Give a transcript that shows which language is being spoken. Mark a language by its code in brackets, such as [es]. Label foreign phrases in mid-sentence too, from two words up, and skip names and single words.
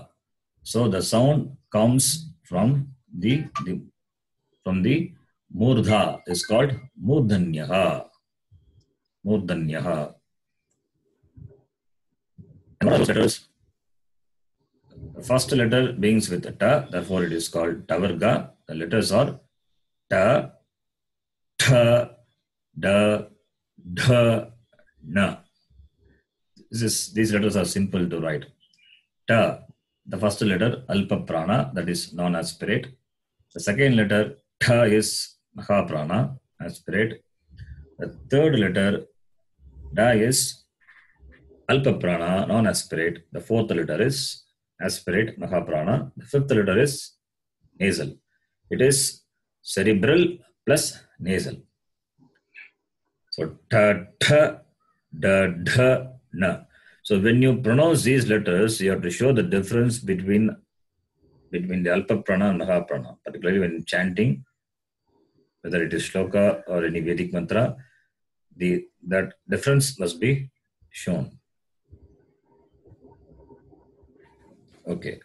[en] So the sound comes from the Murdha is called Murdhanyaha. Murdhanyaha. And what are those letters? The first letter begins with a ta, therefore it is called Tavarga. The letters are ta, tha, da, dha, na. These letters are simple to write. Ta, the first letter, [sa] Alpa Prana, [en] that is non-aspirate. The second letter, tha, is Mahaprana, aspirate. The third letter, da, is [sa] Alpa Prana, [en] non-aspirate. The fourth letter is aspirate, Mahaprana. The fifth letter is nasal. It is cerebral plus nasal. So ta, tha, da, dha, na. So when you pronounce these letters, you have to show the difference between the [sa] Alpa Prana [en] and Mahaprana, particularly when chanting, whether it is shloka or any Vedic mantra, that difference must be shown. Okay.